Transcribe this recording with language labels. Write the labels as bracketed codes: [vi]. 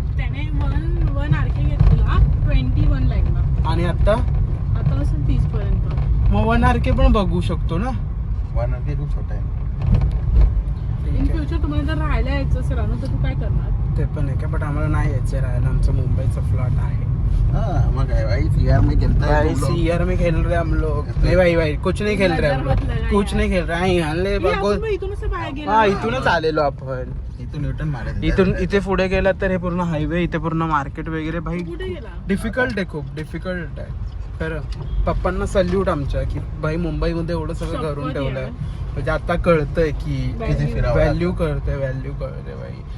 [mr] त्याने one RK घेतलेला 21 लाखला. आणि आता असेल 30 पर्यंत. मग 1 RK पण बघू शकतो ना. 1 RK खूप छोटा आहे. [en] in future [mr] तुम्हाला जर राहायला यायचं असेल ना, तर तू काय करणार? ते पण आहे का, बट आम्हाला नाही यायचं राहायला. आमचं मुंबईचा फ्लॅट आहे. [hi] हाँ मग काय भाई सीआर में खेलता है भाई सीआर में खेल रहे हम लोग. नहीं भाई भाई कुछ नहीं खेल रहे हम लोग, कुछ नहीं खेल रहे हैं. हल्ले [mr] इथूनच बाहेर गेला. हा इथूनच आलेलो आपण. इथून न्यूटन मारायचं. इथून इथे पुढे गेला तर हे पूर्ण हायवे, इथे पूर्ण मार्केट वगैरे. भाई कुठे गेला? डिफिकल्ट आहे, खूप डिफिकल्ट आहे खरं. पप्पांना सल्यूट आमच्या की भाई मुंबईमध्ये एवढं सगळं करून ठेवलंय. म्हणजे आता कळतंय की व्हॅल्यू कळते भाई.